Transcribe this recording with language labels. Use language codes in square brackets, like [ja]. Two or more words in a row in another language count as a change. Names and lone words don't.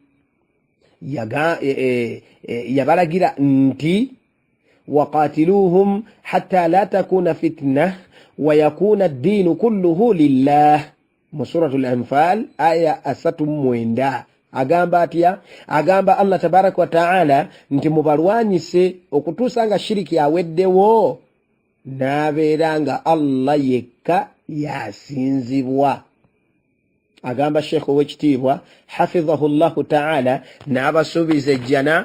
[lg] Yabalagira nti [ar] وقاتلوهم حتى لا تكون فتنة ويكون الدين كله لله, mu suratul Anfal aya 39. [lg] Agamba atya? Agamba [ar] الله تبارك وتعالى [lg] nti mubalwanyise okutuusa nga shiriki aweddewo n'abeera nga Allah yekka yasinzibwa. Agamba Sheikh ow'ekitiibwa [ar] حفظه الله تعالى [lg] n'abasuubiza ejjana